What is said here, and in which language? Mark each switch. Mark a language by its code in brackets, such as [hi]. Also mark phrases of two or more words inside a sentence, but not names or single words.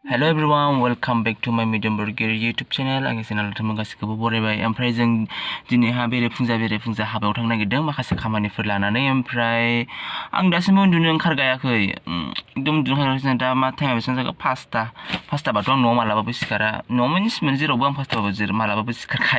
[en] Hello everyone, welcome back to my Mediyon Borgoary YouTube channel. [brx] आंनि चेनेलाव नोंथांमोन गासिखौबो बरायबाय। ओमफ्राय जों दिनैहा बेरेफुंजा हाबायाव थांनो नागिरदों माखासे खामानिफोर लानानै। ओमफ्राय आं दासिमबो उन्दुनो ओंखारगायाखै। एकदम उन्दुनो ओंखारगासिनो दा मा टाइमा बेसेबां जागोन 5टाबाथ' आं न'आव मालाबाबो सिखारा। न'आव मिन्स जेरावबो आं 5टाबाबो मालाबाबो सिखारखाया।